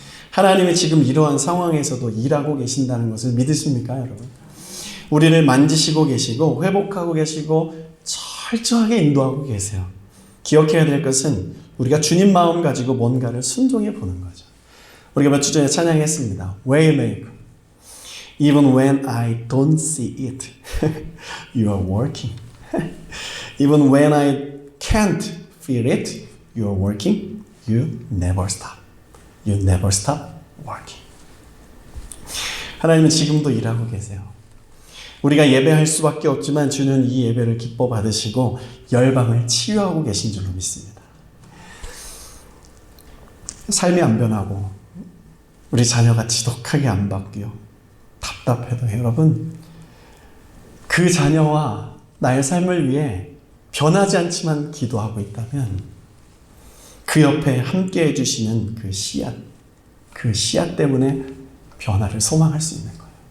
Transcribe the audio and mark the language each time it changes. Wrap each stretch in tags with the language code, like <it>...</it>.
<ko>하나님이 지금 이러한 상황에서도 일하고 계신다는 것을 믿으십니까, 여러분? 우리를 만지시고 계시고 회복하고 계시고 철저하게 인도하고 계세요. 기억해야 될 것은 우리가 주님 마음 가지고 뭔가를 순종해 보는 거죠. 우리가 몇 주 전에 찬양했습니다.</ko> <en>Waymaker. Even when I don't see it, you are working. Even when I can't feel it, you are working. You never stop. You never stop working.</en> <ko>하나님은 지금도 일하고 계세요. 우리가 예배할 수밖에 없지만 주는 이 예배를 기뻐 받으시고 열방을 치유하고 계신 줄로 믿습니다. 삶이 안 변하고 우리 자녀가 지독하게 안 바뀌어 답답해도 여러분 그 자녀와 나의 삶을 위해 변하지 않지만 기도하고 있다면 그 옆에 함께 해주시는 그 씨앗 때문에 변화를 소망할 수 있는 거예요.</ko>